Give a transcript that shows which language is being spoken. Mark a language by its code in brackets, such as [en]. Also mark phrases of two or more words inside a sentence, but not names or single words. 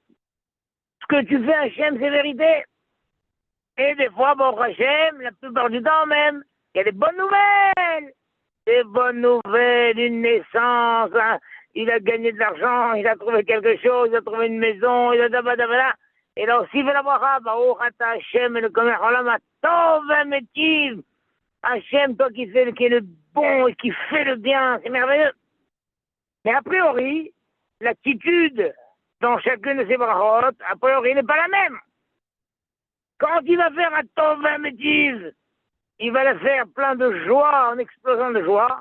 [fr] Ce que tu fais, Hachem, c'est vérité. Et des fois, bon, Hachem, la plupart du temps même, il y a des bonnes nouvelles. Des bonnes nouvelles, une naissance, hein. Il a gagné de l'argent, il a trouvé quelque chose, il a trouvé une maison, il a dabadabada. Et là aussi, il fait la bracha, [he] ברוך אתה השם, [fr] et le commerce, [he] עולם טוב מטיב. [fr] Hachem, toi qui est le bon et qui fait le bien, c'est merveilleux. Mais a priori, l'attitude dans chacune de ces brachot, a priori, n'est pas la même. Quand il va faire un [he] טוב מטיב, [fr] il va la faire plein de joie, en explosant de joie.